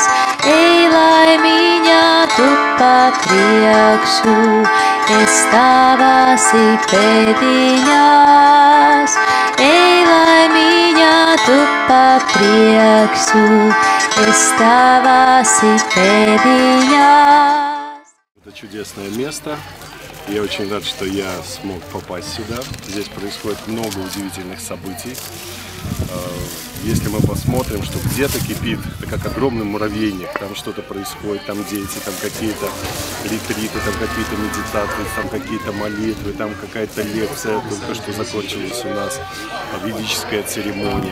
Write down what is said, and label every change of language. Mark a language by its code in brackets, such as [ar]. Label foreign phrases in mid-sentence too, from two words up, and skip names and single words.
[lv] Ej, laimiņa, tu pa priekšu, es tavas pēdiņās. Ej, laimiņa, tu pa priekšu, es tavas pēdiņās. [ru] Это чудесное место. Я очень рад, что я смог попасть сюда. Здесь происходит много удивительных событий. Если мы посмотрим, что где-то кипит, это как огромный муравейник, там что-то происходит, там дети, там какие-то ретриты, там какие-то медитации, там какие-то молитвы, там какая-то лекция, только что закончилась у нас ведическая церемония.